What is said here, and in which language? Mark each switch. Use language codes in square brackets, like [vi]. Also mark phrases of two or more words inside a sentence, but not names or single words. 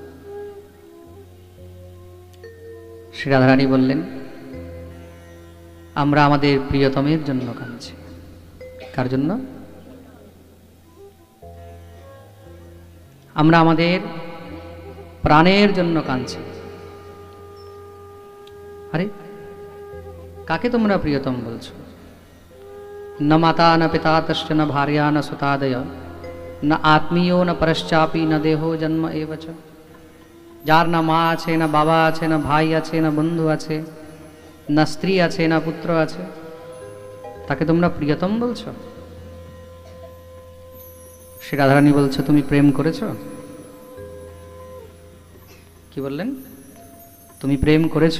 [bn] শ্রী রাধারানী বললেন, আমরা আমাদের প্রিয়তমের জন্য কাঁদছি। কার জন্য? আমরা আমাদের প্রাণের জন্য কাঁদছি। আরে কাকে তোমরা প্রিয়তম বলছো? [sa] न माता न पिता तश्च न भार्या न सुतादय न आत्मीयो न परश्चापी न देहो जन्म एव च। [bn] যার না মা আছে, না বাবা আছে, না ভাই আছে, না বন্ধু আছে, না স্ত্রী আছে, না পুত্র আছে, তাকে তোমরা প্রিয়তম বলছো? শ্রী রাধারানী বলছো, তুমি প্রেম করেছো? কি বললেন? তুমি প্রেম করেছো?